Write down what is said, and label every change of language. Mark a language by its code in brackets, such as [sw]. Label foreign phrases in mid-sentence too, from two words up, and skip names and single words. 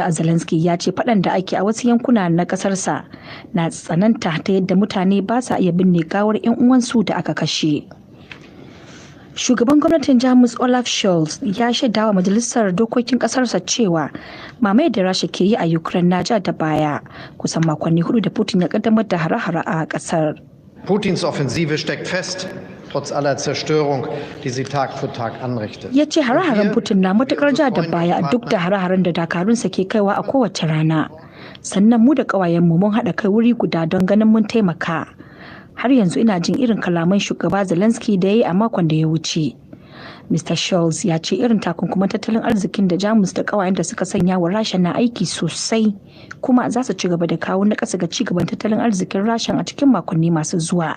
[ha] Zelensky ya ce faɗan da ake a wasu yankuna na ƙasarsa na tsananta ta yadda mutane ba sa iya binne gawar 'yan uwansu da aka kashe. Shugaban gwamnatin Jamus Olaf Scholz ya shaida wa majalisar dokokin kasarsa cewa mamayar da Rasha ke yi a Ukraine na ja da baya kusan makonni 4 da Putin ya kaddamar da hare-hare a kasar. [de] Putins Offensive steckt fest, trotz aller Zerstörung, die sie Tag für Tag anrichtet. [ha] Ya ce hare-haren Putin na matukar ja da baya duk da hare-haren da dakarunsa ke kaiwa a kowace rana. Sannan mu da ƙawayenmu mun haɗa kai wuri guda don ganin mun taimaka. Har yanzu ina jin irin kalaman shugaba Zelensky da ya yi a makon da ya wuce. Mr. Scholz ya ce irin takunkuman tattalin arzikin da Jamus da ƙawayen da suka sanya wa Rasha na aiki sosai, kuma za su ci gaba da kawo na ƙasa ga ci gaban tattalin arzikin Rasha a cikin makonni masu zuwa.